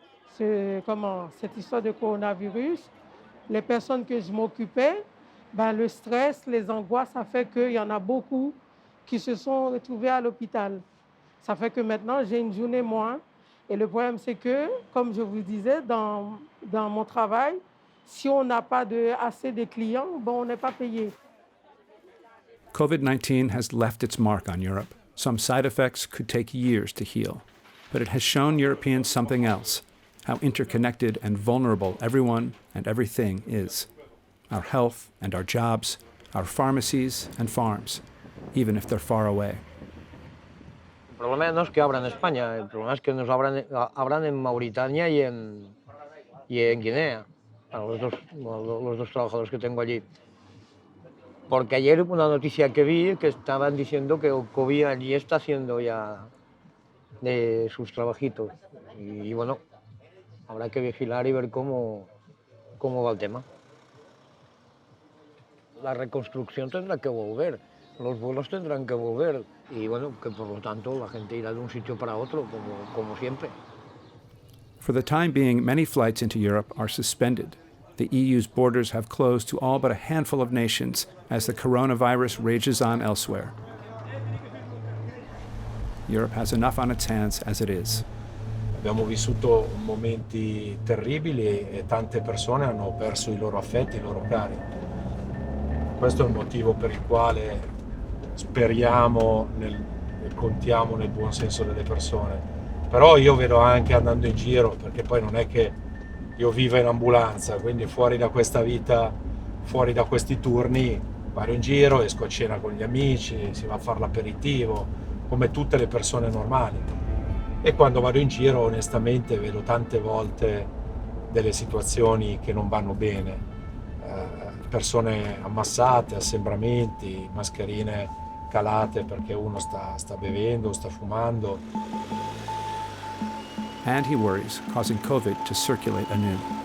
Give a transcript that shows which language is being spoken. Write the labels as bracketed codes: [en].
[fr] C'est cette histoire de coronavirus, les personnes que je m'occupais, le stress, les angoisses, ça fait qu'il y en a beaucoup qui se sont retrouvés à l'hôpital. Ça fait que maintenant, j'ai une journée moins. Et le problème, c'est que, comme je vous disais, dans mon travail, si on n'a pas assez de clients, on n'est pas payé. [en] COVID-19 has left its mark on Europe. Some side effects could take years to heal. But it has shown Europeans something else, how interconnected and vulnerable everyone and everything is. Our health and our jobs, our pharmacies and farms, even if they're far away. [es] El problema no es que abran en España, el problema es que nos abran en Mauritania y en Guinea, a los dos trabajadores que tengo allí. Porque ayer una noticia que vi que estaban diciendo que COVID allí está haciendo ya de sus trabajitos. Y bueno, habrá que vigilar y ver cómo va el tema. La reconstrucción tendrá que volver, los vuelos tendrán que volver y bueno, que por lo tanto la gente irá de un sitio para otro, como siempre. [en] For the time being, many flights into Europe are suspended. The EU's borders have closed to all but a handful of nations as the coronavirus rages on elsewhere. Europe has enough on its hands as it is. [it] Abbiamo vissuto momenti terribili e tante persone hanno perso i loro affetti, i loro cari. Questo è il motivo per il quale speriamo e contiamo nel buon senso delle persone. Però io vedo anche andando in giro, perché poi non è che io vivo in ambulanza, quindi fuori da questa vita, fuori da questi turni, vado in giro, esco a cena con gli amici, si va a fare l'aperitivo, come tutte le persone normali. E quando vado in giro, onestamente, vedo tante volte delle situazioni che non vanno bene. Persone ammassate, assembramenti, mascherine calate perché uno sta bevendo, sta fumando. [en] And he worries, causing COVID to circulate anew.